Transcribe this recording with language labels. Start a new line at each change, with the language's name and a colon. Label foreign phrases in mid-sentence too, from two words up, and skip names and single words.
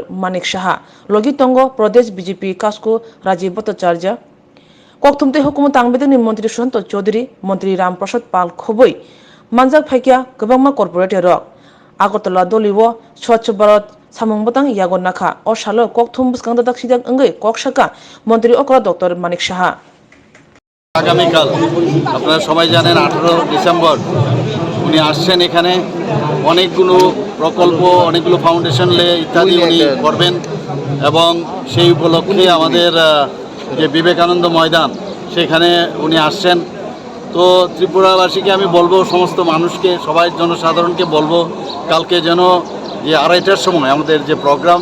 Kok Borok: Manik Saha logi tongo Pradesh BJP Kasko Rajiv Bhattacharya Koktwma hukumat tangbedeni Mantri Sushant Chaudhary Mantri Ram Prasad Pal khoboi manjak phaikya kwbangma corporate rok Agotla doliwo Swachh Bharat samung butang yago nakha o salo Koktwma bwskang dak sidak ongoi koksaka Mantri okra Dr. Manik Saha
Bangla: আগামীকাল আপনারা সবাই জানেন 18 ডিসেম্বর উনি আসছেন এখানে অনেকগুলো প্রকল্প অনেকগুলো ফাউন্ডেশন ইত্যাদি উনি করবেন এবং সেই উপলক্ষে আমাদের যে বিবেকানন্দ ময়দান সেখানে উনি আসছেন তো ত্রিপুরাবাসীকে আমি বলবো সমস্ত মানুষকে সবাই জনসাধারণকে বলবো কালকে যেন যে 2:30টার সময় আমাদের যে প্রোগ্রাম